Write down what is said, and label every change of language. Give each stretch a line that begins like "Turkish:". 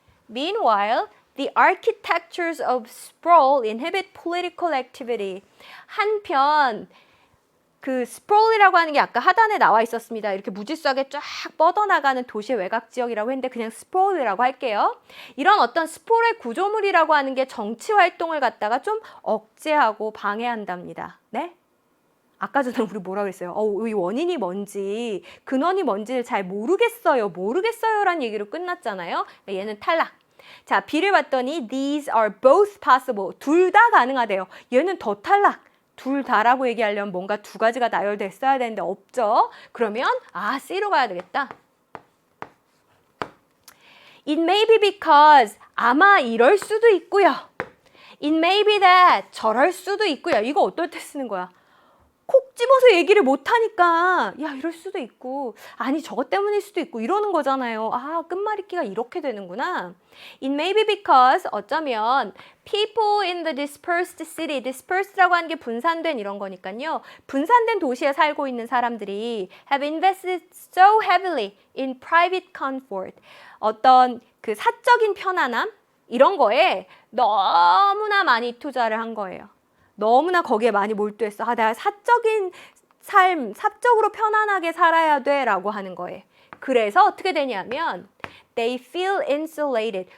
English: Meanwhile, the architectures of sprawl inhibit political activity.
Korean: 한편 그 스프롤이라고 하는 게 아까 하단에 나와 있었습니다. 이렇게 무질서하게 쫙 뻗어나가는 도시의 외곽 지역이라고 했는데 그냥 스프롤이라고 할게요. 이런 어떤 스프롤의 구조물이라고 하는 게 정치 활동을 갖다가 좀 억제하고 방해한답니다. 네? 아까 전에 우리 뭐라 그랬어요? 이 원인이 뭔지, 근원이 뭔지를 잘 모르겠어요 라는 얘기로 끝났잖아요. 얘는 탈락. 자, B를 봤더니
English: these are both possible.
Korean: 둘 다 가능하대요. 얘는 더 탈락. 둘 다라고 얘기하려면 뭔가 두 가지가 나열됐어야 되는데 없죠. 그러면 C로 가야 되겠다.
English: It may be because,
Korean: 아마 이럴 수도 있고요.
English: It may be that,
Korean: 저럴 수도 있고요. 이거 어떨 때 쓰는 거야? 콕 집어서 얘기를 못하니까 야 이럴 수도 있고 아니 저것 때문일 수도 있고 이러는 거잖아요. 끝말잇기가 이렇게 되는구나.
English: It may be because
Korean: 어쩌면
English: people in the dispersed city, dispersed라고
Korean: 하는 게 분산된 이런 거니까요. 분산된 도시에 살고 있는 사람들이
English: have invested so heavily in private comfort.
Korean: 어떤 그 사적인 편안함 이런 거에 너무나 많이 투자를 한 거예요. 너무나 거기에 많이 몰두했어. 내가 사적인 삶, 사적으로 편안하게 살아야 돼 라고 하는 거예요. 그래서 어떻게 되냐면
English: they feel insulated.